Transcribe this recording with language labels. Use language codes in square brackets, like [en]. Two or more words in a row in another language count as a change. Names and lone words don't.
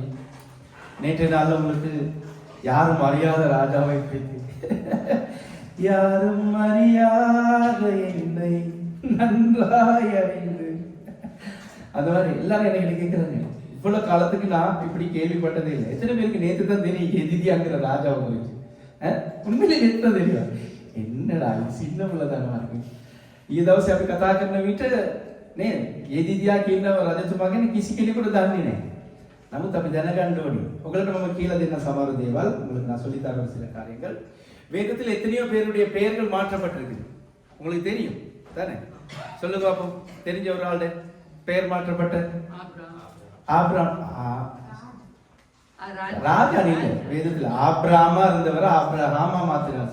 [ta] நேற்றைய நாளில் உங்களுக்கு யாரும் அறியாத ராஜாவை பற்றி யாரும் அறியாத என்னை நன்றாய் அறிந்து அந்த மாதிரி எல்லாரும் என்ன கேட்குறாங்க. இவ்வளவு காலத்துக்கு நான் இப்படி கேள்விப்பட்டதே இல்லை. எத்தனை பேருக்கு நேற்று தான் தெரியும் எதிதியாங்கிற ராஜாவை குறிச்சு? உண்மையிலே நேற்று தான் தெரியும். என்னடா சின்ன பிள்ளை தானே இருக்கு. [si] ඊ දවසේ අපි කතා කරන විට නේ එදිදියා කියන රජතුමා ගැන කිසි කෙනෙකුට දන්නේ නැහැ. නමුත් අපි දැනගන්න ඕනේ. ඔයගලට මම කියලා දෙන්න සමහර දේවල්. [ta] உங்களுக்கு நான் சொல்லி தர சில காரியங்கள். வேதத்தில் எத்தனையோ பேருடைய பெயர்கள் மாற்றப்பட்டிருக்கு. உங்களுக்கு தெரியும் தானே? சொல்லுங்க பாப்போம். தெரிஞ்ச ஒரு ஆளு பெயர் மாற்றப்பட்ட ஆபிரகாம். ராஜா இல்ல, வேதத்தில் ஆபிரகாமா இருந்தவரை ஆபிரகாமா மாத்தினார்.